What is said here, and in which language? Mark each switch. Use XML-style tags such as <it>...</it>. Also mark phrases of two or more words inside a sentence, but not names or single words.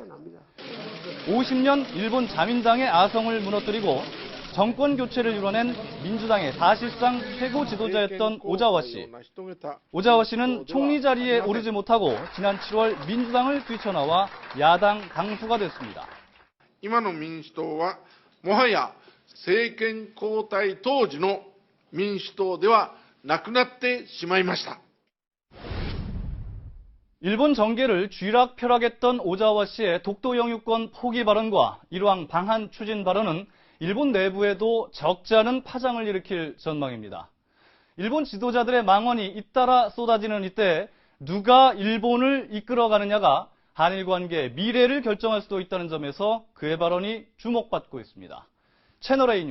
<ko>50년 일본 자민당의 아성을 무너뜨리고 정권 교체를 이뤄낸 민주당의 사실상 최고 지도자였던 오자와 씨. 오자와 씨는 총리 자리에 오르지 못하고 지난 7월 민주당을 뛰쳐나와 야당 강수가 됐습니다.</ko> <ja>今の民主党はもはや政権交代当時の民主党ではなくなってしまいました。</ja> <ko>일본 정계를 쥐락펴락했던 오자와 씨의 독도 영유권 포기 발언과 일왕 방한 추진 발언은 일본 내부에도 적지 않은 파장을 일으킬 전망입니다. 일본 지도자들의 망언이 잇따라 쏟아지는 이때 누가 일본을 이끌어가느냐가 한일 관계의 미래를 결정할 수도 있다는 점에서 그의 발언이 주목받고 있습니다.</ko>